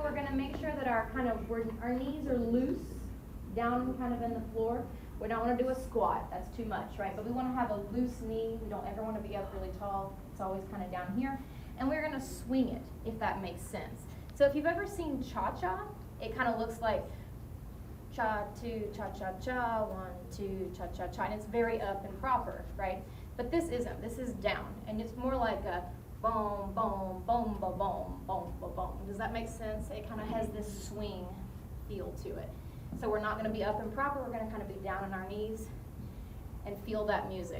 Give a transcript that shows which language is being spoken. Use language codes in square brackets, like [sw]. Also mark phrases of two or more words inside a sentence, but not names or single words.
[en] We're gonna make sure that our knees are loose, down kind of in the floor. We don't want to do a squat, that's too much, right? But we want to have a loose knee. We don't ever want to be up really tall. It's always kind of down here. And we're going to swing it, if that makes sense. So if you've ever seen cha-cha, it kind of looks like cha-two, cha-cha-cha, 1, 2, cha-cha-cha, and it's very up and proper, right? But this isn't. This is down, and it's more like a boom, boom, boom, boom, boom, boom, boom, boom. Does that make sense? It kind of has this swing feel to it. So we're not going to be up and proper. We're going to kind of be down on our knees and feel that music.